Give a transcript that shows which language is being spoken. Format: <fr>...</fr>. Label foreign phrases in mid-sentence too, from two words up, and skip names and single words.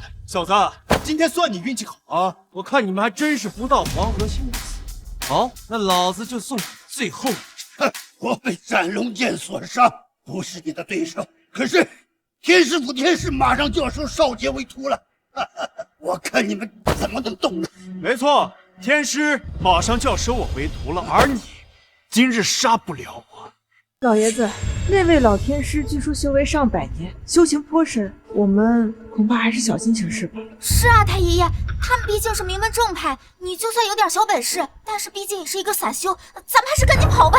<zh>小子，今天算你运气好啊！我看你们还真是不到黄河心死。好，那老子就送你最后一招。我被斩龙剑所伤，不是你的对手。可是天师府天师馬上就要收少傑為徒了，我看你們怎麼能動呢？沒錯，天師馬上就要收我為徒了，而你今日殺不了我。老爺子，那位老天師據說修為上百年，修行頗深，我們恐怕還是小心行事吧。是啊，太爺爺，他們畢竟是名門正派，你就算有點小本事，但是畢竟也是一個散修，咱們還是趕緊跑吧。</zh>